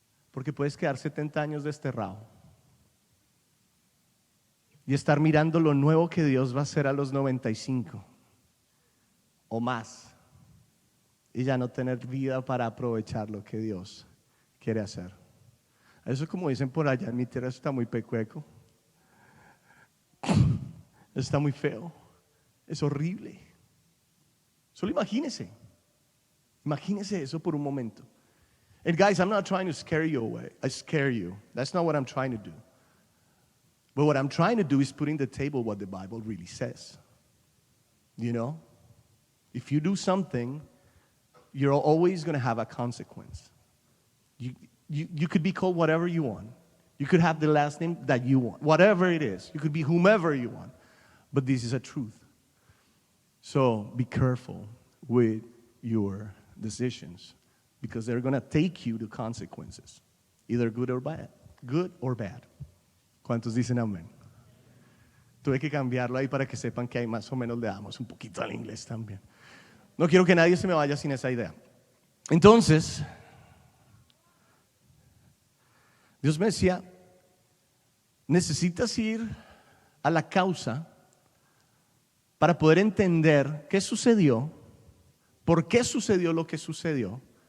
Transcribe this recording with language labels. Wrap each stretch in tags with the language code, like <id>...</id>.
<es>Porque puedes quedar 70 años desterrado y estar mirando lo nuevo que Dios va a hacer a los 95 o más y ya no tener vida para aprovechar lo que Dios quiere hacer. Eso, como dicen por allá en mi tierra, está muy pecueco, está muy feo, es horrible. Solo imagínese eso por un momento.</es> <en>And guys, I'm not trying to scare you away. I scare you. That's not what I'm trying to do. But what I'm trying to do is put in the table what the Bible really says. You know? If you do something, you're always going to have a consequence. You could be called whatever you want. You could have the last name that you want. Whatever it is. You could be whomever you want. But this is a truth. So be careful with your decisions. Because they're going to take you to consequences, either good or bad. Good or bad.</en> <es>¿Cuántos dicen amén? Tuve que cambiarlo ahí para que sepan que ahí más o menos le damos un poquito al inglés también. No quiero que nadie se me vaya sin esa idea. Entonces, Dios me decía, necesitas ir a la causa para poder entender qué sucedió, por qué sucedió lo que sucedió.</es>